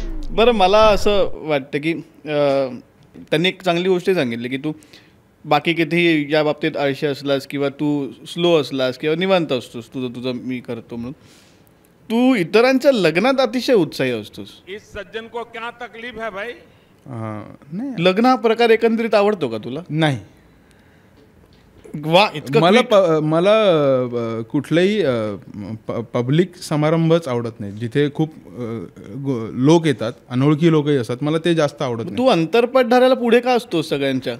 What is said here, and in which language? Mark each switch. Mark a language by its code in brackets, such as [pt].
[mr] बरं, मला असं वाटतं की त्यांनी एक चांगली गोष्ट सांगितली की तू बाकी कितीही या बाबतीत आळशी असलास किंवा तू स्लो असलास किंवा निवांत असतोस, तुझं मी करतो म्हणून, तू इतरांच्या लग्नात अतिशय उत्साही असतोस. [hi] इस सज्जन को क्या तकलीफ है भाई? [mr] नाही, लग्न हा प्रकार एकंदरीत आवडतो का तुला? नाही. वा, इतकं मला कुठलाही पब्लिक समारंभच आवडत नाही जिथे खूप लोक येतात, अनोळखी लोकही असतात. मला ते जास्त आवडत नाही. तू अंतरपट धरायला पुढे का असतोस सगळ्यांच्या?